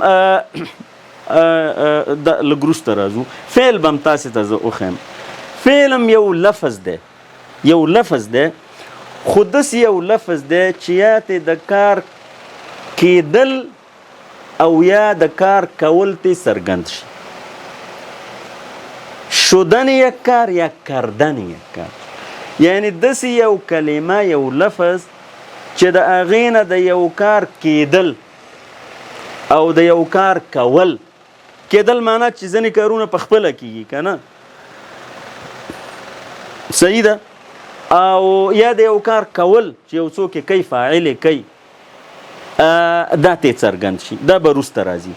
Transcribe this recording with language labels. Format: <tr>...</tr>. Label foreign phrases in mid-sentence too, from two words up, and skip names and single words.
<ps>لږ وروسته راځو فعل به هم تاسو ته زه وښیم فعل هم یو لفظ دی خو داسې یو لفظ دی چې یا ته د کار کېدل او یا د کار کول ته څرګند شي</ps> <fa>شدن یک کار یا کردن یک کار</fa> <ps>یعنی داسې یو کلمه یو لفظ چې د هغې نه د یو کار کېدل او د یو کار کول کېدل معنا چې ځینې کارونه په خپله کېږي که نه صحیح ده او یا د یو کار کول چې یو څوک یې کوي فاعل یې کوي دا ته څرګند شي دا به وروسته راځي</ps>